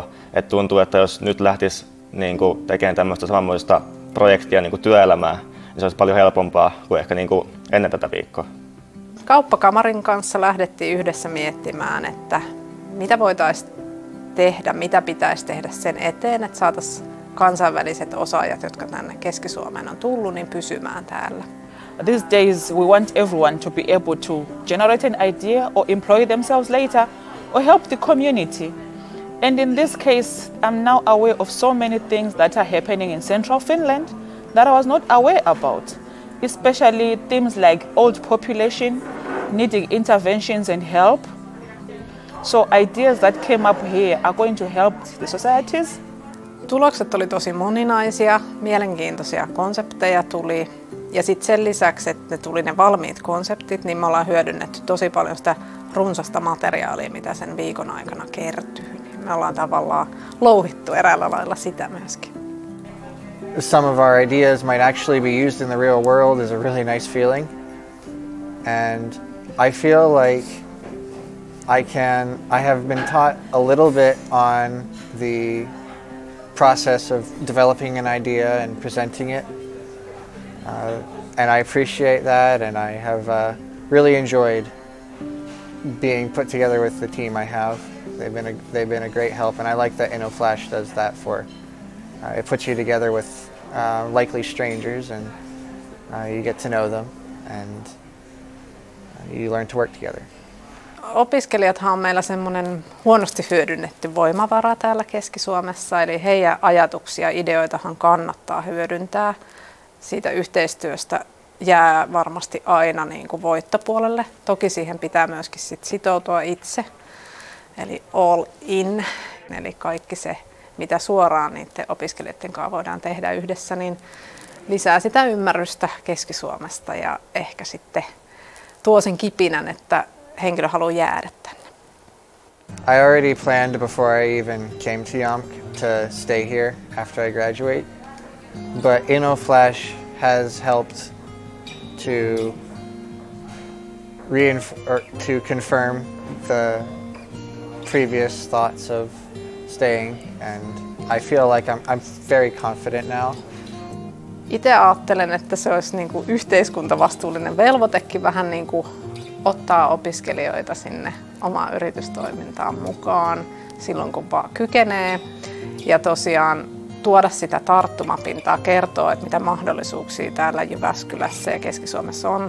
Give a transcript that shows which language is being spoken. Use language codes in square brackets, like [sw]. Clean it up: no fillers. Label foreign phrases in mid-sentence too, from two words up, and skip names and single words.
[fi] Et tuntuu, että jos nyt lähtisi tekemään tämmöistä samanmoista projektia työelämää, niin se olisi paljon helpompaa kuin ehkä ennen tätä viikkoa. Kauppakamarin kanssa lähdettiin yhdessä miettimään, että mitä voitaisiin tehdä, mitä pitäisi tehdä sen eteen, että saataisiin kansainväliset osaajat, jotka tänne Keski-Suomeen on tullut, niin pysymään täällä. [en] These days we want everyone to be able to generate an idea or employ themselves later or help the community. And in this case, I'm now aware of so many things that are happening in central Finland that I was not aware about, especially things like old population needing interventions and help. So ideas that came up here are going to help the societies. [fi] Tulokset oli tosi moninaisia, mielenkiintoisia konsepteja tuli. Ja sitten sen lisäksi, että ne tuli ne valmiit konseptit, niin me ollaan hyödynnetty tosi paljon sitä runsasta materiaalia, mitä sen viikon aikana kertyy. Me ollaan tavallaan louhittu eräällä lailla sitä myöskin. [en] Some of our ideas might actually be used in the real world is a really nice feeling. And I feel like I have been taught a little bit on the process of developing an idea and presenting it. And I appreciate that, and I have really enjoyed being put together with the team I have. They've been a great help, and I like that InnoFlash does that for. It puts you together with likely strangers, and you get to know them, and you learn to work together. [fi] Opiskelijathan on meillä semmoinen huonosti hyödynnetty voimavara täällä Keski-Suomessa, eli heidän ajatuksia ja ideoitahan kannattaa hyödyntää. Siitä yhteistyöstä jää varmasti aina voittopuolelle. Toki siihen pitää myöskin sitoutua itse, eli [en] all in, [fi] eli kaikki se, mitä suoraan niiden opiskelijoiden kanssa voidaan tehdä yhdessä, niin lisää sitä ymmärrystä Keski-Suomesta ja ehkä sitten tuo sen kipinän, että henkilö haluaa jäädä tänne. [en] I already planned before I even came to Jamk to stay here after I graduate. But InnoFlash has helped to confirm the previous thoughts of staying, and I feel like I'm very confident now. [fi] Itse ajattelen, että se olisi niin kuin yhteiskuntavastuullinen velvoitekin vähän niin kuin ottaa opiskelijoita sinne omaan yritystoimintaan mukaan silloin, kun vaan kykenee. Ja tosiaan tuoda sitä tarttumapintaa, kertoa, että mitä mahdollisuuksia täällä Jyväskylässä ja Keski-Suomessa on.